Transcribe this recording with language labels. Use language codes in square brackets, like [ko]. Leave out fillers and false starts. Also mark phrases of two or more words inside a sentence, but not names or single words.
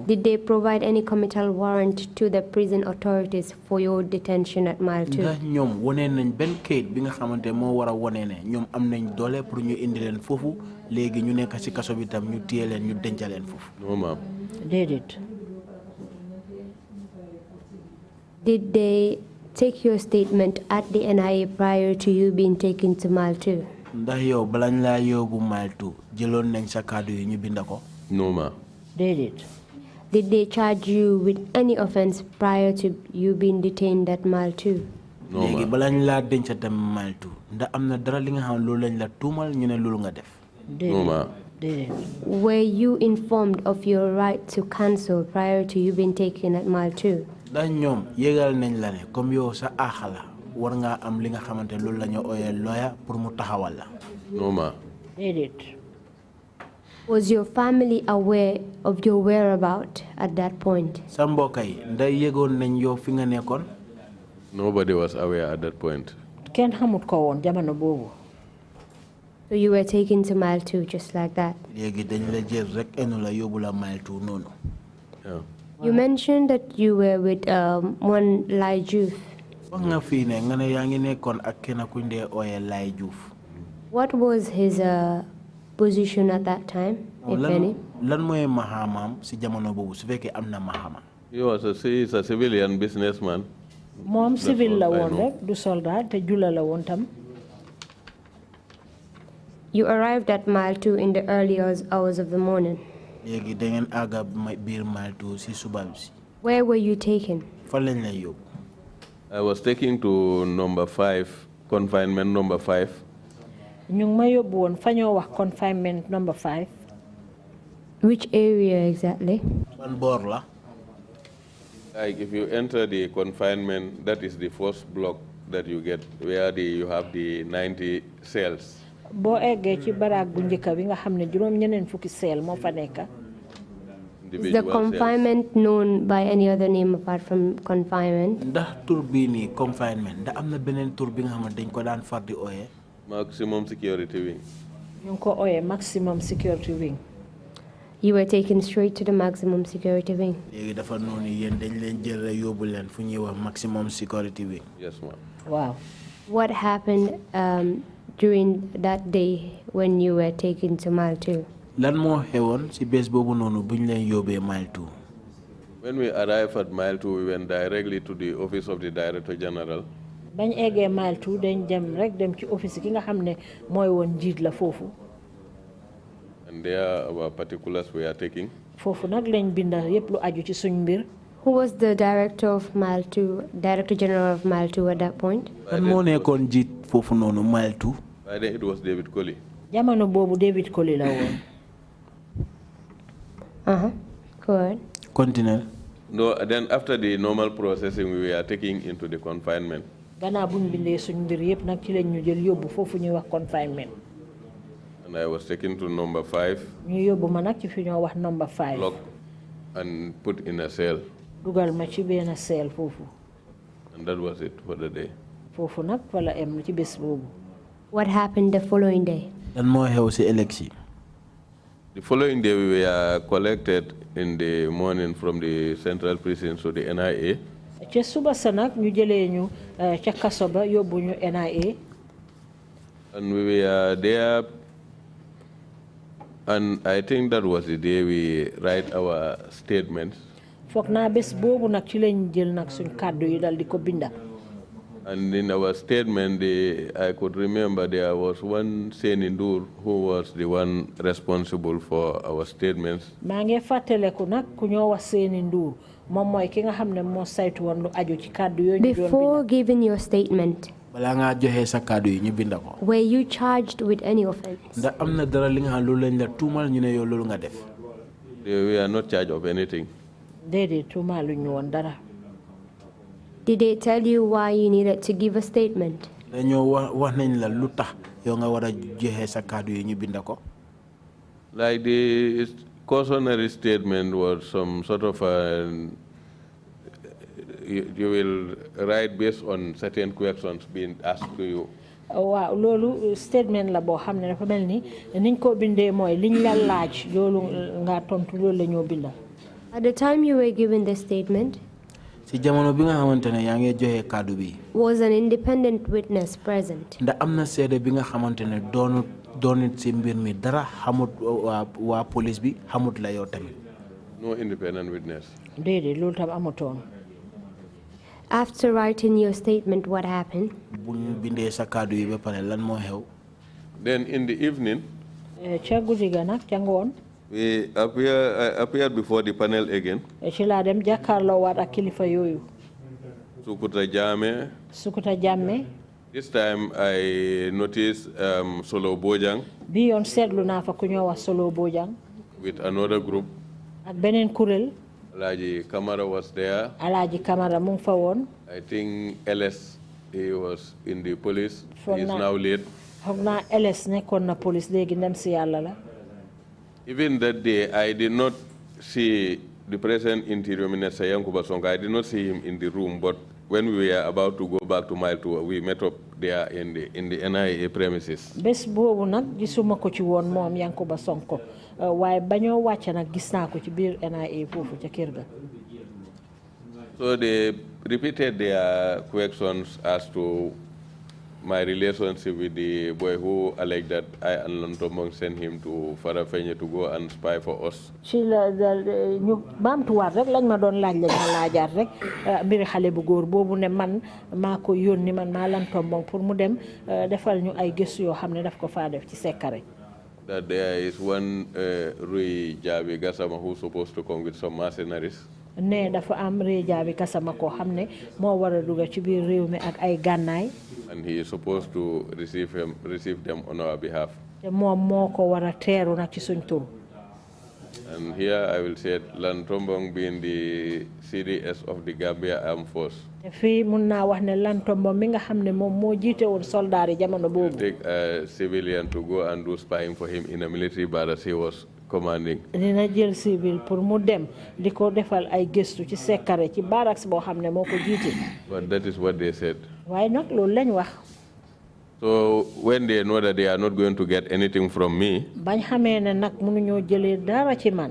[en] did they provide any committal warrant to the prison authorities for your detention at mile 2? [wo] ndax ñoom wone nañ benn kayit bi nga xamante moo war a wone ne ñoom am nañ doole pour ñu indi leen foofu léegi ñu nekk si kaso bi tam ñu téye leen ñu denc leen foofu. [en] No, ma'am. [wo] Déedéet. [en] Did they take your statement at the NIA prior to you being taken to mile 2? [wo] ndax yow balañ laa yóbbu mile 2 jëloon nañ sa kàddu yi ñu binda ko. [en] No, ma'am. [wo] Déedéet. [en] Did they charge you with any offense prior to you being detained at mile 2? No, léegi ma'am. [wo] balañ laa denc tam mile 2 ndax am na dara li nga xam loolu lañ la tuumal ñu ne loolu nga def. [en] No, ma'am. [wo] Déedéet. [en] Were you informed of your right to cancel prior to you being taken at mile 2? [wo] ndax ñoom yégal nañ la ne comme yow sa aaxa la war ngaa am li nga xamante loolu la ñu ooyee lawyer pour mu taxawal la. [en] No, ma'am. [wo] Déedéet. [en] Was your family aware of your whereabouts at that point? [wo] sa mbokk yi ndax yégoon nañ yow fi nga nekkoon. [en] Nobody was aware at that point. [wo] Kenn xamut ko woon jamono boobu. [en] So you were taken to mile 2 just like that? [wo] léegi dañ la jël rek enu la yóbbu la mile 2 noonu. [en] Yeah. You mentioned that you were with one Lai Diouf. [wo] wax nga fii ne nga ne yaa ngi nekkoon ak kenn kuñ dee ooyee Lai Diouf. [en] What was his position at that time, if any? [wo] Lan moy mahamam si jamono bobu su fekke amna mahama. [en] He is a civilian businessman. [wo] Mom civil la won rek du soldat te jula la won tam. [en] You arrived at mile 2 in the early hours of the morning. [wo] Legi da ngeen aga bir mile 2 si suba bi. [en] Where were you taken? [wo] Fa lañ lay yob. [en] I was taken to number 5, confinement number 5. [wo] Ñu ma yobbu won fa ñoo wax [en] confinement number 5. Which area exactly? [wo] Ban bor la? [en] Like if you enter the confinement, that is the first block that you get, where you have the 90 cells. [wo] Bo eggee ci baraag bu njëkk bi nga xam ne juróom ñeneen fukki seel moo fa nekk. [en] Is the confinement known by any other name apart from confinement? [wo] Ndax tur bi ni confinement da amna benen tur bi nga xam ne dañ ko daan far di oyé? [en] Maximum security wing. [wo] Ñu ko oyé [en] maximum security wing. You were taken straight to the maximum security wing. [wo] Légui dafa nonu yeen dañ leen jël rek yóbbu leen fu ñuy wax [en] maximum security wing. Yes, ma'am. Wow. What happened during that day when you were taken to mile 2? [wo] Lan mo xewon ci bés bobu nonu buñ leen yóbbee mile 2? [en] When we arrived at mile 2, we went directly to the office of the Director General. [wo] Bañ eggee mile 2 dañ dem rek dem ci office ki nga xam ne mooy woon njiit la foofu. [en] And there our particulars we are taking. [wo] Foofu nag lañ binda yépp lu aju ci suñ mbir. [en] Who was the director of mile 2, Director General of mile 2 at that point? [wo] Kan moo nekkoon njiit foofu nonu mile 2? [en] By then it was David Colley. [wo] Jamono boobu David Colley la woon. [en] Go ahead. Continue. No, then after the normal processing, we were taken into the confinement. [wo] Gannaaw buñ bindee suñ mbir yépp nag ci lañ ñu jël yóbbu foofu ñuy wax confinement. [en] And I was taken to number 5. [wo] Ñu yóbbu ma nag ci fi ñoo wax number 5. [en] Locked and put in a cell. [wo] Dugal ma ci benn cell foofu. [en] And that was it for the day. [wo] Foofu nag fa la em ci bés boobu. [en] What happened the following day? [wo] Lan moo xew ci élection? [en] The following day, we were collected in the morning from the central prison to the NIA. [wo] Ca suba sa nag ñu jëlee ñu ca kaso ba yóbbu ñu NIA. [en] And we were there, and I think that was the day we write our statements. [wo] Foog naa bés boobu nag ci lañ jël nag suñ kàddu yi dal di ko binda. [en] And in our statement, I could remember there was one Senindur who was the one responsible for our statements. [wo] Maa ngi fàttaleku nag ku ñoo wax Seeni Nduur moom mooy ki nga xam ne moo saytu woon lu aju ci kàddu yooyu ñu doon binda. [en] Before giving your statement, [wo] balaa ngaa joxe sa kàddu yi ñu binda ko. [en] were you charged with any offense? [wo] Ndax am na dara li nga xam loolu lañ la tuumal ñu ne yow loolu nga def. [en] We are not charged of anything. [wo] Déedéet tuumaalu ñu woon dara. [en] Did they tell you why you needed to give a statement? [wo] Dañoo wax nañ la lu tax yow nga war a joxe sa kàddu yi ñu binda ko. [en] Like the cautionary statement was some sort of you will write based on certain questions being asked to you. [wo] Waaw loolu statement la boo xam ne dafa mel ni niñ ko bindee mooy liñ la laaj loolu nga tontu loolu la ñoo binda. [en] At the time you were given the statement, [wo] si jamono bi nga xamante ne yaa ngi joxe kàddu bi. [en] was an independent witness present? [wo] Ndax am na seede bi nga xamante ne doonut si mbir mi dara xamut waa police bi xamut la yow tamit. [en] No independent witness. [wo] Déedéet loolu tam amutoon. [en] After writing your statement, what happened? [wo] bu ñu bindee sa kàddu yi ba pare lan moo xew. [en] Then in the evening, [wo] ca guddi ga nag ca ngoon. [en] we appeared before the panel again. [wo] ci laa dem jàkkaarloo waat ak kilifa yooyu. [en] Sukuta Jammeh. This time I noticed Solo Bojang. [wo] Bi yoon seetlu naa fa ku ñoo wax Solo Bojang. [en] With another group. [wo] ak beneen kuréel. [en] Alaji Kamara was there. [wo] Alaji Kamara mu ngi fa woon. [en] I think LS, he was in the police. He is now late. [wo] Foog naa LS nekkoon na police léegi ndem si yàlla la. [en] Even that day, I did not see the present Interior Minister Yankuba Sonko. I did not see him in the room, but when we were about to go back to mile 2, we met up there in the NIA premises. [wo] Bés boobu nag gisuma ko ci woon moom Yankuba Sonko waaye bañoo wàcc nag gis naa ko ci biir NIA foofu ca kër ga. [en] So they repeated their questions as to my relationship with the boy who alleged that I and Lantombong sent him to Farafenye to go and spy for us. [wo] ci la ñu baamtuwaat rek lañ ma doon laaj lañ ma laajaat rek mbiri xale bu góor boobu ne man maa ko yónni man maa Lantombong pour mu dem defal ñu ay gëstu yoo xam ne daf ko faa def ci Sekkare. [en] That there is one Rui Jabi Gassama who's supposed to come with some mercenaries. [wo] ne dafa am Rui Jabi Gassama koo xam ne moo war a dugg ci biir réew mi ak ay gànnaay. [en] And he is supposed to receive them on our behalf. [wo] te moom moo ko war a teeru nag ci suñ tur. [en] And here I will say Lantombong being the CDS of the Gambia Armed Force. [wo] te fii mun naa wax ne Lantombong mi nga xam ne moom moo jiite woon soldaar yi jamono boobu. [en] Take a civilian to go and do spying for him in a military barracks he was commanding. [wo] dina jël civil pour mu dem di ko defal ay gëstu ci Sekkare ci barracks boo xam ne moo ko jiite. [en] But that is what they said. [wo] waaye nag loolu lañ wax. [en] So when they know that they are not going to get anything from me, [wo] bañ xamee ne nag mënuñoo jëlee dara ci man.